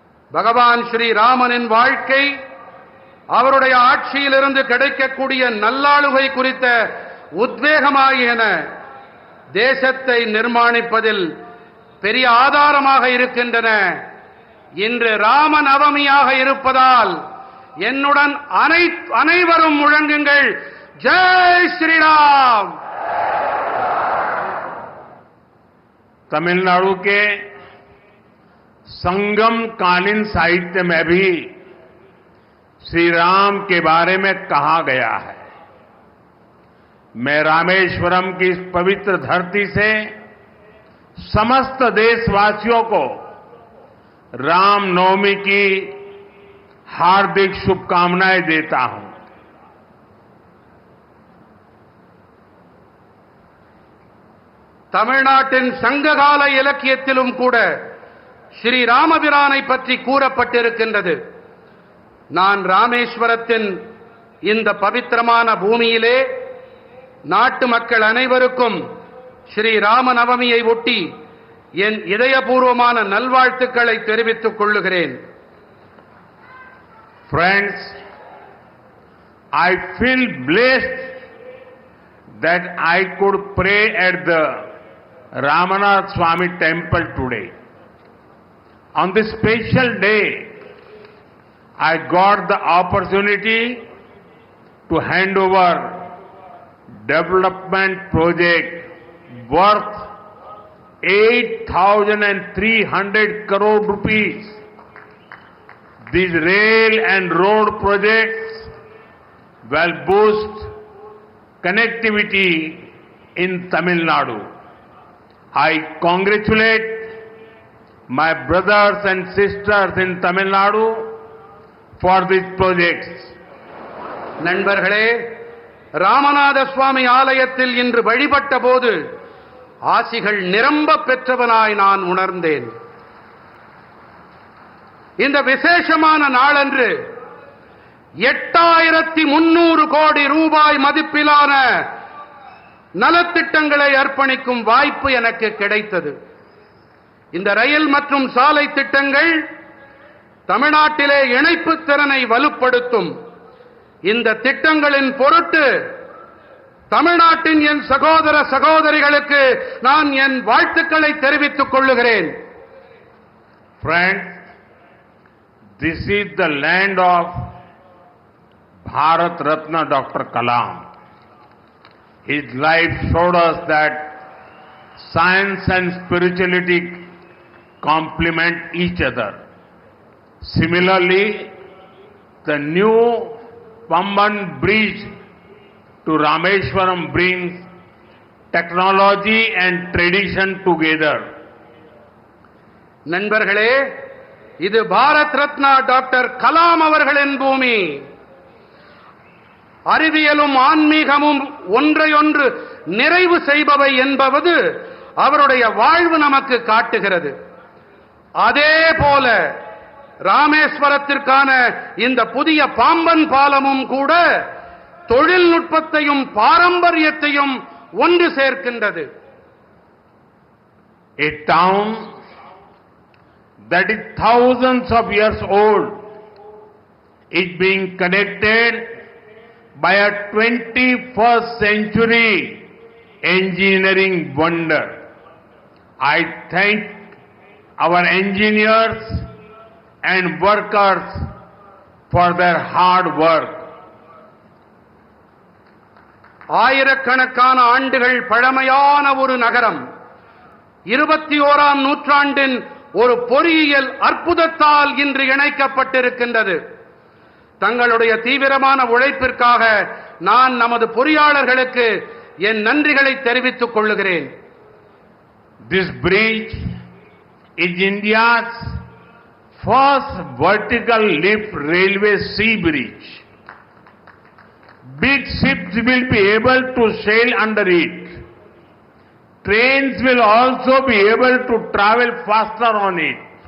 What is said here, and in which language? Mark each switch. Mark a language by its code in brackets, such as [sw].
[ta] பகவான் ஸ்ரீ ராமனின் வாழ்க்கை, அவருடைய ஆட்சியிலிருந்து கிடைக்கக்கூடிய நல்லாளுகை குறித்த உத்வேகமாகியன தேசத்தை நிர்மாணிப்பதில் பெரிய ஆதாரமாக இருக்கின்றன. இன்று ராம நவமியாக இருப்பதால் என்னுடன் அனைவரும் முழங்குங்கள், [hi] जय श्री राम. तमिलनाडु के संगम कालीन साहित्य में भी श्री राम के बारे में कहा गया है. मैं रामेश्वरम की इस पवित्र धरती से समस्त देशवासियों को रामनवमी की हार्दिक शुभकामनाएं देता हूं. [ta] தமிழ்நாட்டின் சங்ககால இலக்கியத்திலும் கூட ஸ்ரீ ராமபிரானை பற்றி கூறப்பட்டிருக்கின்றது. நான் ராமேஸ்வரத்தின் இந்த பவித்திரமான பூமியிலே நாட்டு மக்கள் அனைவருக்கும் ஸ்ரீ ராம நவமியை ஒட்டி என் இதயபூர்வமான நல்வாழ்த்துக்களை தெரிவித்துக் கொள்ளுகிறேன். [en] Friends, I feel blessed that I could pray at the Ramanath Swami temple today. On this special day, I got the opportunity to hand over development project worth 8,300 crore rupees. These rail and road projects will boost connectivity in Tamil Nadu. I congratulate my brothers and sisters in Tamil Nadu for these projects. [ta] நண்பர்களே, ராமநாத சுவாமி ஆலயத்தில் இன்று வழிபட்ட போது ஆசிகள் நிரம்ப பெற்றவனாய் நான் உணர்ந்தேன். இந்த விசேஷமான நாளன்று 8300 கோடி ரூபாய் மதிப்பிலான நலத்திட்டங்களை அர்ப்பணிக்கும் வாய்ப்பு எனக்கு கிடைத்தது. இந்த ரயில் மற்றும் சாலை திட்டங்கள் தமிழ்நாட்டிலே இணைப்பு திறனை வலுப்படுத்தும். இந்த திட்டங்களின் பொருட்டு தமிழ்நாட்டின் என் சகோதர சகோதரிகளுக்கு நான் என் வாழ்த்துக்களை தெரிவித்துக் கொள்ளுகிறேன். [en] Friends, this is the land of Bharat Ratna Dr. Kalam. His life showed us that science and spirituality complement each other. Similarly, the new Pamban bridge to Rameshwaram brings technology and tradition together. [ta] நண்பர்களே, இது Bharat Ratna doctor Kalam அவர்களின் பூமி. அறிவியலும் ஆன்மீகமும் ஒன்றையொன்று நிறைவு செய்பவை என்பது அவருடைய வாழ்வு நமக்கு காட்டுகிறது. அதே போல ராமேஸ்வரத்திற்கான இந்த புதிய பாம்பன் பாலமும் கூட தொழில்நுட்பத்தையும் பாரம்பரியத்தையும் ஒன்று சேர்க்கின்றது. [en] A town that is thousands of years old is being connected by a 21st century engineering wonder. I thank our engineers and workers for their hard work. [ta] ஆயிரக்கணக்கான ஆண்டுகள் பழமையான ஒரு நகரம் 21ஆம் நூற்றாண்டின் ஒரு பொறியியல் அற்புதத்தால் இன்று இணைக்கப்பட்டிருக்கின்றது. தங்களுடைய தீவிரமான உழைப்பிற்காக நான் நமது பொறியாளர்களுக்கு என் நன்றிகளை தெரிவித்துக் கொள்ளுகிறேன். [en] This bridge is India's first vertical lift railway sea bridge. Big ships will be able to sail under it. Trains will also be able to travel faster on it.